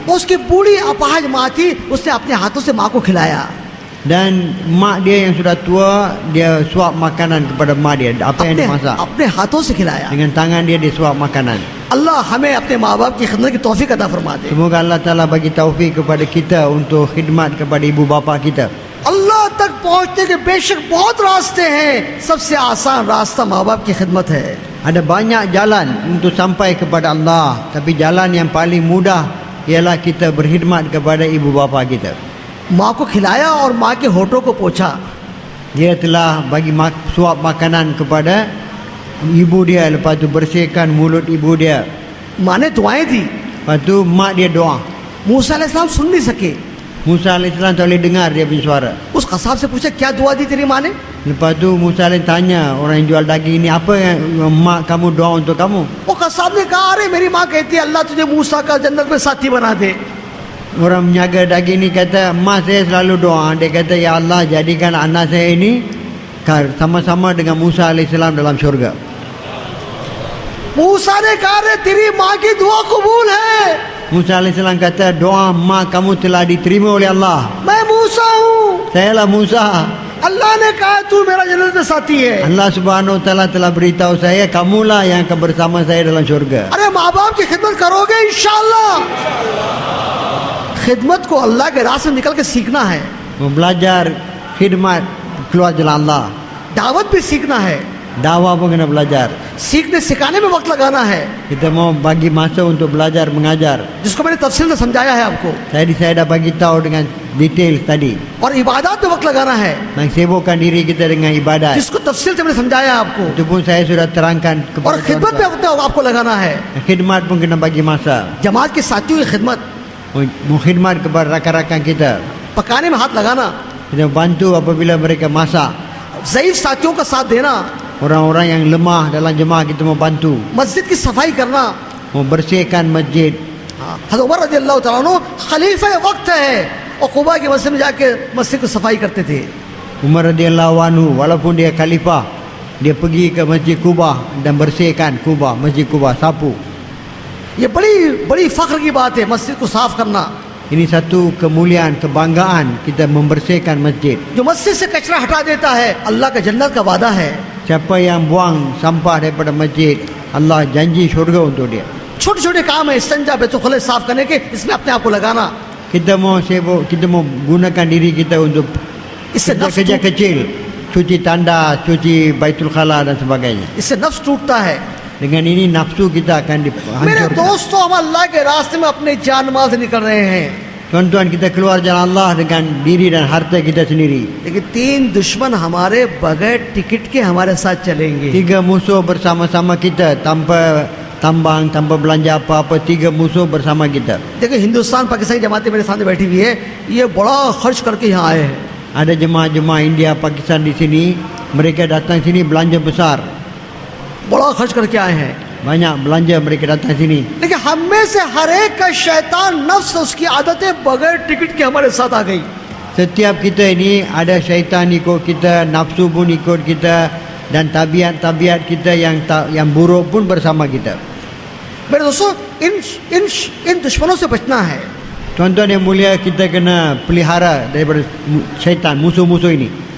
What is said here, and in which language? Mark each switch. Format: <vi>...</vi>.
<hi>उसकी बूढ़ी अपाहज माँ थी, उसने अपने हाथों से माँ को खिलाया।</hi> <ms>Dan mak dia yang sudah tua, dia suap makanan kepada mak dia, apa yang dia masak.</ms> <hi>अपने हाथों से खिलाया।</hi> <ms>Dengan tangan dia suap makanan.</ms> <hi>अल्लाह हमें अपने माँ बाप की खिदमत की तौफीक अता फरमा दे।</hi> <ms>Semoga Allah Ta'ala bagi taufik kepada kita untuk khidmat kepada ibu bapa kita.</ms> <hi>अल्लाह तक पहुँचने के बेशक बहुत रास्ते हैं, सबसे आसान रास्ता माँ बाप की खिदमत है।</hi> <ms>Ada banyak jalan untuk sampai kepada Allah, tapi jalan yang paling mudah ialah kita berkhidmat kepada ibu bapa kita.</ms> <hi>माँ को खिलाया और माँ के होठों को पोंछा।</hi> <ms>dia telah bagi suap makanan kepada ibu dia, lepas tu bersihkan mulut ibu dia,</ms> <hi>माँ ने दुआएं दी,</hi> <ms>lepas tu mak dia doa.</ms> <hi>मूसा अलैहिस्सलाम सुन नहीं सके।</hi> <ms>Musa AS tak boleh dengar dia punya suara.</ms> <hi>उस कसाब से पूछा क्या दुआ दी तेरी माँ ने?</hi> <ms>Lepas tu Musa AS tanya orang yang jual daging ni, apa yang mak kamu doa untuk kamu?</ms> <hi>वो कसाब ने कहा अरे मेरी माँ कहती है अल्लाह तुझे मूसा का जन्नत में साथी बना दे।</hi> <ms>Orang menjaga daging ni kata, mak saya selalu doa, dia kata ya Allah jadikan anak saya ini sama-sama dengan Musa AS dalam syurga.</ms> <hi>मूसा ने कहा अरे तेरी माँ की दुआ कबूल है,</hi> <ms>Musa AS kata, doa mak kamu telah diterima oleh Allah.</ms> <hi>मैं मूसा हूँ,</hi> <ms>Sayalah Musa.</ms> <hi>अल्लाह ने कहा तू मेरा जन्नत में साथी है।</hi> <ms>Allah Subhanahu Wa Taala telah beritahu saya, kamulah yang akan bersama saya dalam syurga.</ms> <hi>अरे माँ बाप की खिदमत करोगे इंशाअल्लाह। खिदमत को अल्लाह के रास्ते में निकल के सीखना है,</hi> <ms>Belajar khidmat keluar jalan Allah.</ms> <hi>दावत भी सीखना है,</hi> <ms>Dakwah pun kena belajar.</ms> <hi>सीखने सिखाने में वक्त लगाना है,</hi> <ms>Kita mau bagi masa untuk belajar mengajar.</ms> <hi>जिसको मैंने तफसील से समझाया है आपको।</hi> <ms>Saya dah bagi tahu dengan detail tadi.</ms> <hi>और इबादत में वक्त लगाना है,</hi> <ms>Nak sibukkan diri kita dengan ibadat.</ms> <hi>जिसको तफसील से मैंने समझाया आपको।</hi> <ms>Itu pun saya sudah terangkan</ms> <hi>और</hi> <ms>kepada</ms> <hi>खिदमत में</hi> <ms>tuan-tuan.</ms> <hi>वक्त आपको लगाना है,</hi> <ms>Khidmat pun kena bagi masa.</ms> <hi>जमात के साथियों की खिदमत,</hi> <ms>Mengkhidmat kepada rakan-rakan kita.</ms> <hi>पकाने में हाथ लगाना,</hi> <ms>Kita bantu apabila mereka masak.</ms> <hi>ज़ईफ साथियों का साथ देना,</hi> <ms>Orang-orang yang lemah dalam jemaah kita mau bantu.</ms> <hi>मस्जिद की सफाई करना।</hi> <ms>Membersihkan masjid.</ms> <hi>हज़रत उमर रज़ियल्लाहु तआला अन्हु खलीफा वक्त है और कुबा की मस्जिद में जाके मस्जिद को सफाई करते थे।</hi> <ms>Umar radhiyallahu anhu, walaupun dia khalifah, dia pergi ke Masjid Kubah dan bersihkan Kubah, Masjid Kubah, sapu.</ms> <hi>ये बड़ी बड़ी फख्र की बात है मस्जिद को साफ करना।</hi> <ms>Ini satu kemuliaan, kebanggaan kita membersihkan masjid.</ms> <hi>जो मस्जिद से कचरा हटा देता है अल्लाह का जन्नत का वादा है।</hi> <ms>Siapa yang buang sampah daripada masjid, Allah janji syurga untuk dia.</ms> <hi>छोटे छोटे काम है इस्तिंजा बैतुल साफ करने के, इसमें अपने आप को लगाना।</hi> <ms>Kita mau sibuk, kita mau gunakan diri kita untuk</ms> <hi>इससे नफ्स</hi> <ms>kerja kecil, cuci tandas, cuci baitul khala dan sebagainya.</ms> <hi>इससे नफ्स टूटता है।</hi> <ms>Dengan ini nafsu kita akan</ms> <hi>मेरे</hi> <ms>dihancurkan.</ms> <hi>दोस्तों हम अल्लाह के रास्ते में अपने जान माल से निकल रहे हैं,</hi> <ms>Tuan-tuan, kita keluar jalan Allah dengan diri dan harta kita sendiri.</ms> <hi>लेकिन 3 दुश्मन हमारे बगैर टिकट के हमारे साथ चलेंगे।</hi> <ms>3 musuh bersama-sama kita, tanpa tambang, tanpa belanja apa-apa. 3 musuh bersama kita.</ms> <hi>देखिए हिंदुस्तान पाकिस्तानी जमातें मेरे सामने बैठी हुई है, ये बड़ा खर्च करके यहाँ आए हैं।</hi> <ms>Ada jemaah-jemaah India, Pakistan di sini. Mereka datang sini belanja besar.</ms> <hi>बड़ा खर्च करके आए हैं,</hi> <ms>Banyak belanja mereka datang sini.</ms> <hi>लेकिन हम में से हर एक का शैतान नफ्स उसकी आदतें बगैर टिकट के हमारे साथ आ गई।</hi> <ms>Setiap kita ini ada syaitan ikut kita, nafsu pun ikut kita, dan tabiat-tabiat kita yang buruk pun bersama kita.</ms> <hi>मेरे दोस्तों इन दुश्मनों से बचना है।</hi> <ms>Tuan-tuan yang mulia, kita kena pelihara daripada syaitan, musuh-musuh ini.</ms>